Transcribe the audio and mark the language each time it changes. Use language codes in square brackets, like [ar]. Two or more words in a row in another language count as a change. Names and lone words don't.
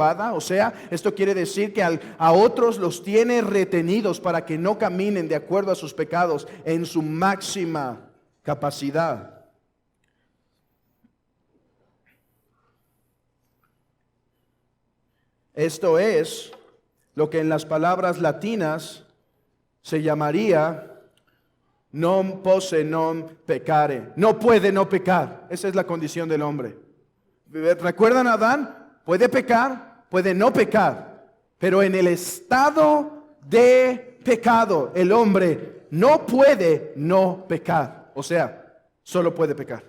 [es] O sea, esto quiere decir que a otros los tiene retenidos para que no caminen de acuerdo a sus pecados en su máxima capacidad. Esto es lo que en las palabras latinas se llamaría [la] non posse non peccare. [es] No puede no pecar. Esa es la condición del hombre. ¿Recuerdan a Adán? Puede pecar, puede no pecar. Pero en el estado de pecado, el hombre no puede no pecar. O sea, solo puede pecar.